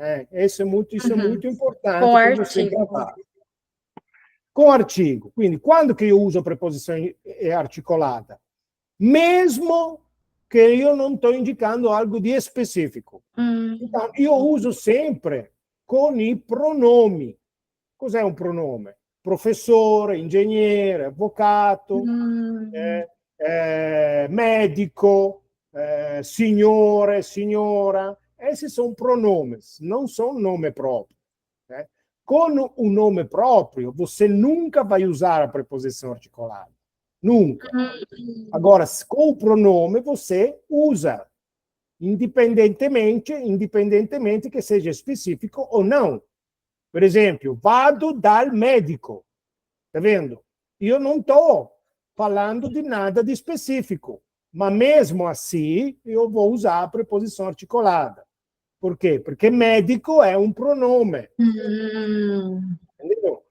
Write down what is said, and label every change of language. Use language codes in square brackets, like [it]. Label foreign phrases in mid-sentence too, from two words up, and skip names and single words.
[pt] Isso é muito importante para você gravar. Com artigo. Quindi, quando que eu uso a preposição articulada? Mesmo que eu não estou indicando algo de específico. Então, eu uso sempre com [it] i pronomi. Cos'è un pronome? Professore, ingegnere, avvocato, medico, signore, signora. Essi sono [pt] pronomes, não são nome próprio. Com o nome próprio, você nunca vai usar a preposição articulada. Nunca. Agora, com o pronome, você usa, independentemente que seja específico ou não. Por exemplo, [it] vado dal médico. [pt] Está vendo? Eu não estou falando de nada de específico. Mas mesmo assim, eu vou usar a preposição articulada. Por quê? Porque médico é um pronome. Entendeu?